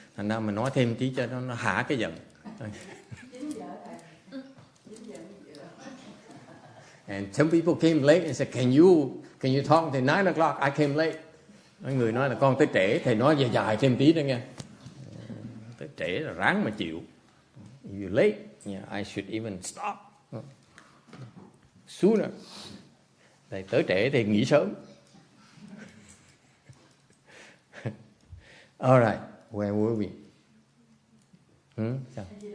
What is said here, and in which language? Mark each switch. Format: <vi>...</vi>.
<vi>Thành ra mình nói thêm tí cho nó hạ cái giận.</vi> <en>And some people came late and said, can you talk until 9 o'clock? I came late.</en> <vi>Mấy người nói là con tới trễ, thầy nói dài thêm tí nữa nghe. Tới trễ là ráng mà chịu.</vi> <en>You late, yeah, I should even stop sooner.</en> <vi>Thầy tới trễ thì nghỉ sớm.</vi> <en>All right, where were we?</en> <vi>Sao?</vi>